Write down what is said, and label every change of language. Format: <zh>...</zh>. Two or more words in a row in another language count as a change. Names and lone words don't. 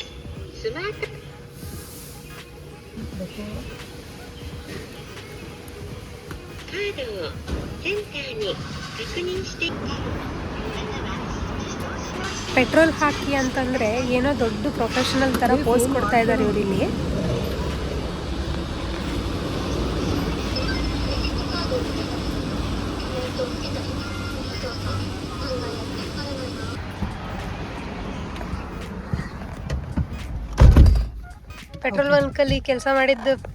<ja>スマートカードをセンターに確認して</ja> <kn>ಪೆಟ್ರೋಲ್ ಹಾಕಿ ಅಂತಂದರೆ ಏನೋ ದೊಡ್ಡ ಪ್ರೊಫೆಷನಲ್ ಥರ ಪೋಸ್ ಕೊಡ್ತಾ ಇದ್ದಾರೆ ಇವರಿಲ್ಲಿ. ಪೆಟ್ರೋಲ್ ಬಂಕಲ್ಲಿ ಕೆಲಸ ಮಾಡಿದ್ದು</kn>